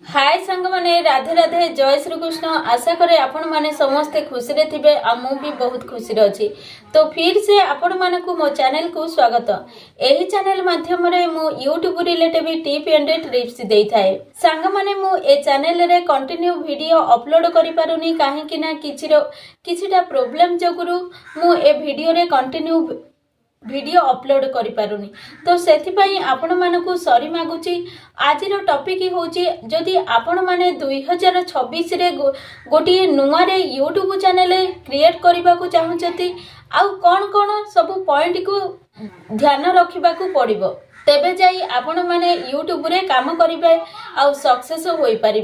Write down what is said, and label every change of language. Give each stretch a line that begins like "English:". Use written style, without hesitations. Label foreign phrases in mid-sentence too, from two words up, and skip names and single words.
Odia: ହାଏ ସାଙ୍ଗ ମାନେ ରାଧେ ରାଧେ ଜୟ ଶ୍ରୀ କୃଷ୍ଣ। ଆଶା କରେ ଆପଣ ମାନେ ସମସ୍ତେ ଖୁସି ରେ ଥିବେ ଆ ମୁଁ ବି ବହୁତ ଖୁସି ରେ ଅଛି। ତ
Hindi: फिर से
Odia: ଆପଣ ମାନେ କୁ ମୋ ଚ୍ୟାନେଲ କୁ ସ୍ୱାଗତ। ଏହି ଚ୍ୟାନେଲ ମାଧ୍ୟମ ରେ ମୁଁ YouTube
English: related tip and trips
Odia: ଦେଇ ଥାଏ। ସାଙ୍ଗ ମାନେ ମୁଁ ଏ ଚ୍ୟାନେଲ ରେ
English: continue video upload
Odia: କରି ପାରୁନି କାହିଁକି ନା କିଛିଟା ପ୍ରବ୍ଲେମ ଯୋଗୁଁ ମୁଁ ଏ ଭିଡିଓ ରେ
English: continue video upload
Odia: କରି ପାରୁନି। ତ ସେଥି ପାଇଁ ଆପଣ ମାନଙ୍କୁ ସରି ମାଗୁଛି। ଆଜିର ଟପିକ ହଉଛି ଯଦି ଆପଣ ମାନେ 2026 ରେ ଗୋଟି ନୂଆ ରେ YouTube
English: channel create
Odia: କରିବା କୁ ଚାହୁଁଛନ୍ତି ଆଉ କେଉଁ କେଉଁ ସବୁ ପଏଣ୍ଟ କୁ ଧ୍ୟାନ ରଖିବା କୁ ପଡ଼ିବ ତେବେ ଯାଇ ଆପଣ ମାନେ YouTube ରେ କାମ କରିବେ ଆଉ ସକ୍ସେସ ହୋଇ ପାରିବେ।